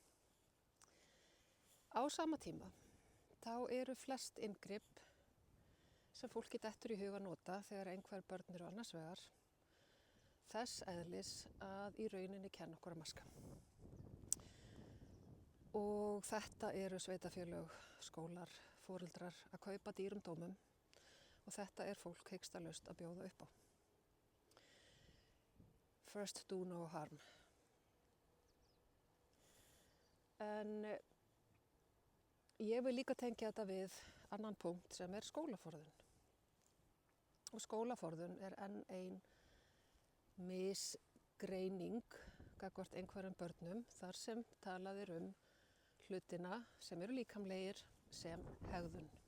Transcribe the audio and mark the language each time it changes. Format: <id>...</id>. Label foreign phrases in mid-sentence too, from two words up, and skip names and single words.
<is>Á sama tíma þá eru flest inngrip sem fólki dettur í hug að nota þegar einhver börn eru annars vegar þess eðlis að í rauninni kenna okkur að maska. Og þetta eru sveitarfélög, skólar, foreldrar að kaupa dýrum dómum, og þetta er fólk hikstalaust að bjóða upp á.</is> <en>First do no harm.</en> <is>En ég vil líka tengja þetta við annan punkt sem er skólaforðun. Og skólaforðun er enn ein misgreining gagnvart einhverjum börnum þar sem talað er hlutina sem eru líkamlegir sem hegðun.</is>